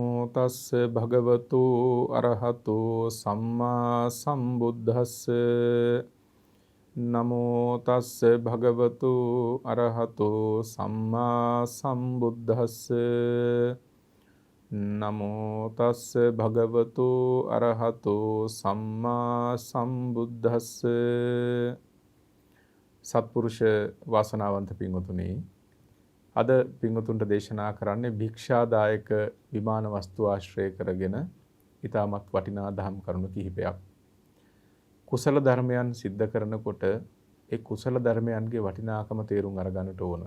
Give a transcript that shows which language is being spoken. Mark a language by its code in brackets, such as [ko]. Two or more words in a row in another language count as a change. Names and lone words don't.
[pi] තස්ස භගවතු අරහතෝ සම්මා සම්බුද්දස්ස නමෝ තස්ස භගවතු අරහතෝ සම්මා සම්බුද්දස්ස නමෝ තස්ස භගවතු අරහතෝ සම්මා සම්බුද්දස්ස. [si] සත්පුරුෂ වාසනාවන්ත පින්වතුනි, අද පින්වතුන්ට දේශනා කරන්නේ භික්ෂාදායක විමාන වස්තු ආශ්‍රය කරගෙන ඊටමත් වටිනා දහම් කරුණු කිහිපයක්. කුසල ධර්මයන් සිද්ධ කරනකොට ඒ කුසල ධර්මයන්ගේ වටිනාකම තේරුම් අරගන්නට ඕන.